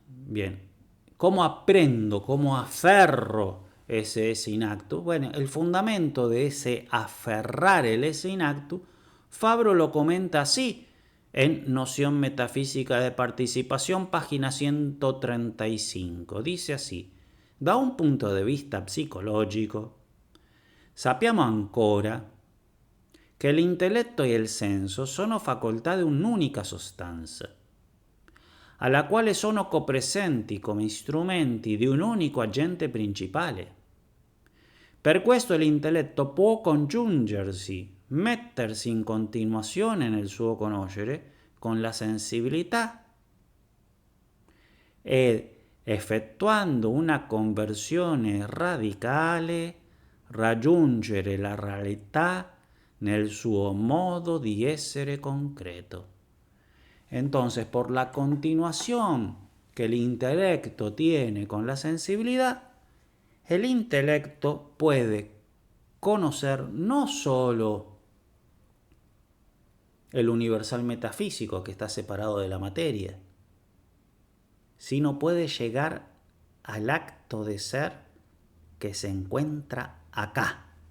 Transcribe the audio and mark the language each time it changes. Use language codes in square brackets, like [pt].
[es] Bien, ¿cómo aprendo, cómo aferro ese esse in actu? Bueno, el fundamento de ese aferrar el esse in actu, Fabro lo comenta así en Noción Metafísica de Participación, página 135. Dice así: [it] da un punto de vista psicologico, sappiamo ancora che l'intelletto e il senso sono facoltà di un'unica sostanza, alla quale sono copresenti come strumenti di un unico agente principale. Per questo l'intelletto può congiungersi, mettersi in continuazione nel suo conoscere con la sensibilità e, effettuando una conversione radicale, raggiungere la realtà nel suo modo di essere concreto. [es] Entonces, por la continuación que el intelecto tiene con la sensibilidad, el intelecto puede conocer no solo el universal metafísico que está separado de la materia, sino puede llegar al acto de ser que se encuentra acá.